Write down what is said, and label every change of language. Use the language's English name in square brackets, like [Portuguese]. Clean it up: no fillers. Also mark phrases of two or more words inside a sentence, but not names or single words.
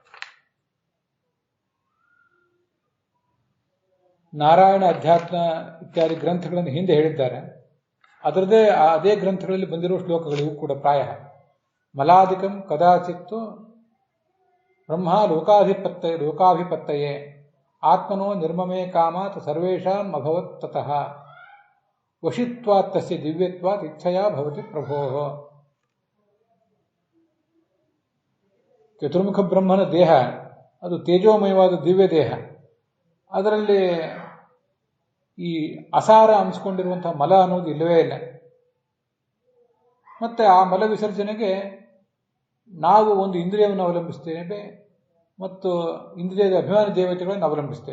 [Kannada] ನಾರಾಯಣ ಅಧ್ಯಾತ್ಮ ಇತ್ಯಾದಿ ಗ್ರಂಥಗಳನ್ನು ಹಿಂದೆ ಹೇಳಿದ್ದಾರೆ. ಅದರದೇ ಅದೇ ಗ್ರಂಥಗಳಲ್ಲಿ ಬಂದಿರುವ ಶ್ಲೋಕಗಳಿಗೂ ಕೂಡ [Sanskrit] ಪ್ರಾಯ ಮಲಾಧಿಕಂ ಕದಾಚಿತ್ತು ಬ್ರಹ್ಮ ಲೋಕಾಭಿಪತ್ತಯೇ ಆತ್ಮನೋ ನಿರ್ಮಮೇ ಕಾಮಾತ್ ಸರ್ವೇಷಾಂ ಅಭವತ್ ತತಃ ವಶಿತ್ವಾತ್ ತಸ್ಯ ದಿವ್ಯತ್ವಾತ್ ಇಚ್ಛೆಯಾ ಭವತಿ ಪ್ರಭೋಃ. [Kannada] ಚತುರ್ಮುಖ ಬ್ರಹ್ಮನ ದೇಹ ಅದು ತೇಜೋಮಯವಾದ ದಿವ್ಯ ದೇಹ. ಅದರಲ್ಲಿ ಈ ಅಸಾರ ಅನಿಸ್ಕೊಂಡಿರುವಂತಹ ಮಲ ಅನ್ನೋದು ಇಲ್ಲವೇ ಇಲ್ಲ. ಮತ್ತೆ ಆ ಮಲ ವಿಸರ್ಜನೆಗೆ ನಾವು ಒಂದು ಇಂದ್ರಿಯವನ್ನು ಅವಲಂಬಿಸ್ತೇವೆ ಮತ್ತು ಇಂದ್ರಿಯದ ಅಭಿಮಾನಿ ದೇವತೆಗಳನ್ನು ಅವಲಂಬಿಸ್ತೇವೆ.